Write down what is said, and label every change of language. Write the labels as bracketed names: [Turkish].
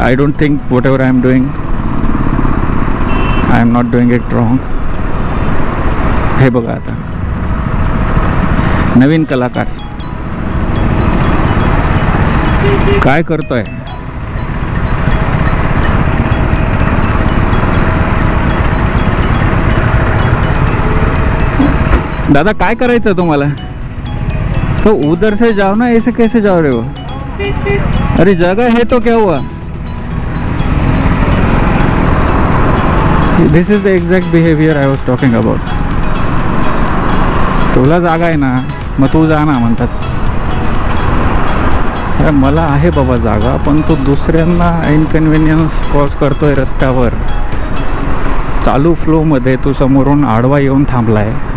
[English] I don't think whatever I am doing, I am not doing it wrong. [Marathi] हे बघा आता नवीन कलाकार काय करतोय. दादा काय करायचं तुम्हाला? [Hindi] तो उधर से जाओ ना, ऐसे कैसे जाओ रहे हो? अरे जगह है तो क्या हुआ? [English] This is the exact behaviour I was talking about. [Marathi] तुला जागा आहे ना, मग तू जा ना म्हणतात. अरे मला आहे बाबा जागा, पण तू दुसऱ्यांना इनकन्व्हिनियन्स कॉज करतोय रस्त्यावर. चालू फ्लोमध्ये तू समोरून आडवा येऊन थांबलाय.